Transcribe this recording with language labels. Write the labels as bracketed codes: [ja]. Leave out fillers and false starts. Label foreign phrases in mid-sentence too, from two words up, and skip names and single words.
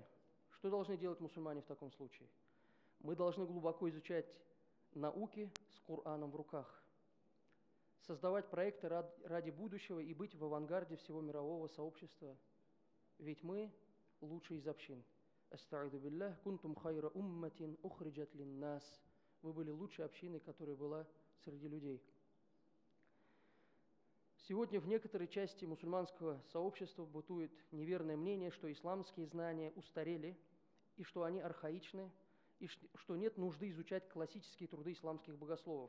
[ru] Что должны делать мусульмане в таком случае? Мы должны глубоко изучать науки с Кораном в руках. создавать проекты ради будущего и быть в авангарде всего мирового сообщества. Ведь мы лучшие из общин. [ar] أستعيذ بالله كنتم خير أمة أخرجت للناس. [ru] Вы были лучшей общиной, которая была среди людей. Сегодня в некоторой части мусульманского сообщества бытует неверное мнение, что исламские знания устарели, и что они архаичны, и что нет нужды изучать классические труды исламских богословов.